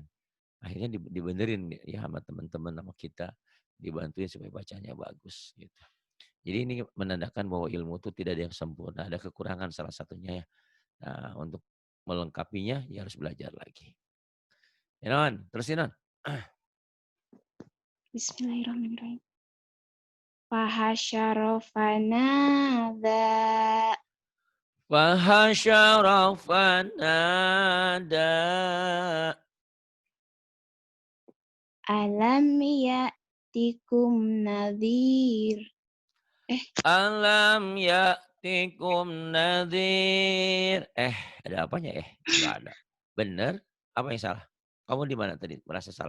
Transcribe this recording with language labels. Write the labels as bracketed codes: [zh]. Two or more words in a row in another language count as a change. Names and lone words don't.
[id] Akhirnya dibenerin ya sama teman-teman sama kita, dibantuin supaya bacanya bagus gitu. Jadi ini menandakan bahwa ilmu itu tidak ada yang sempurna, ada kekurangan salah satunya ya. Nah, untuk melengkapinya ya harus belajar lagi. Ya, Non, terusin Non. [ar] بسم الله الرحمن الرحيم. فحشر فنادى. فحشر فنادى. ألم يأتكم نذير. ألم يأتكم نذير. [id] Ada apanya Enggak ada. Bener? Apa yang salah? Kamu di mana tadi merasa salah?